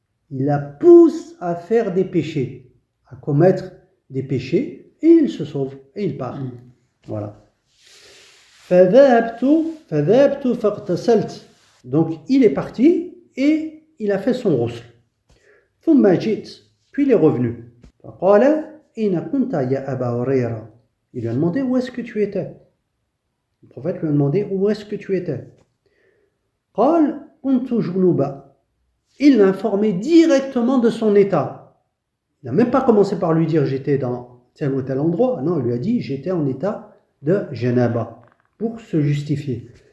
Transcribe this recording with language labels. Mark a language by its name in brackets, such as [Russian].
[French] Il la pousse à faire des péchés, à commettre des péchés, et il se sauve, et il part. Voilà. [Arabic] فذهبت فاغتسلت. [French] Donc il est parti et il a fait son ghusl. [Arabic] ثم جئت, [French] puis il est revenu. [Arabic] فقال أين كنت يا أبا هريرة. [French] Il lui a demandé où est-ce que tu étais. Le prophète lui a demandé où est-ce que tu étais. [Arabic] قال كنت جنوبا. [French] Il l'a informé directement de son état. Il n'a même pas commencé par lui dire j'étais dans tel ou tel endroit. Non, il lui a dit j'étais en état de janaba. Pour se justifier.